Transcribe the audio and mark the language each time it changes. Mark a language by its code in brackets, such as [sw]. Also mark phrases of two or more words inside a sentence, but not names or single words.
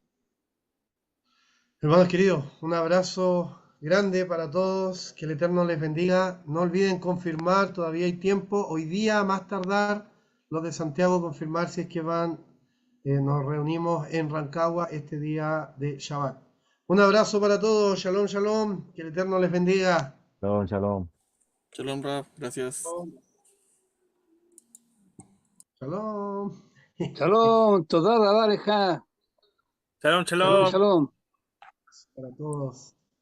[es] Hermanos queridos, un abrazo grande para todos, que el Eterno les bendiga. No olviden confirmar, todavía hay tiempo. Hoy día, más tardar, los de Santiago confirmar si es que van. Nos reunimos en Rancagua este día de Shabbat. Un abrazo para todos, [he] שלום, שלום, [es] que el Eterno les bendiga. [he] שלום, שלום. [es] Shalom, Raf, gracias. Shalom. Shalom, toda la bareja. Shalom, Shalom, shalom. shalom. Para todos.